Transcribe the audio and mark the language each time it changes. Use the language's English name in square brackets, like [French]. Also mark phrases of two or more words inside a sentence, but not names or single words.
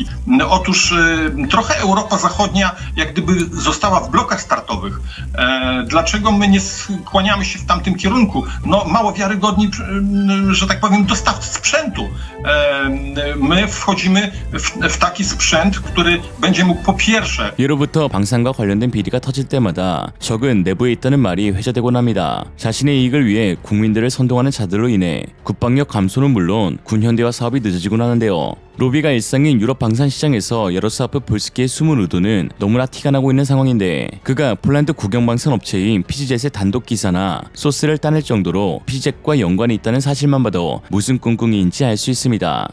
[Polish] Otóż trochę Europa Zachodnia jak gdyby została w blokach startowych. Dlaczego my nie skłaniamy się w tamtym kierunku? No mało wiarygodni, że tak powiem, dostawcy sprzętu. My wchodzimy w taki sprzęt, który będzie mógł po pierwsze [Korean] 예로부터 방산과 관련된 비리가 터질 때마다 적은 내부에 있다는 말이 회자되곤 합니다. 자신의 이익을 위해 국민들을 선동하는 자들로 인해 국방력 감소는 물론 군현대화 사업이 늦어지곤 하는데요. 로비가 일상인 유럽 방산 시장에서 야로스라프 볼스키의 숨은 의도는 너무나 티가 나고 있는 상황인데 그가 폴란드 국영방산 업체인 피지젯의 단독 기사나 소스를 따낼 정도로 피지젯과 연관이 있다는 사실만 봐도 무슨 꿍꿍이인지 알 수 있습니다.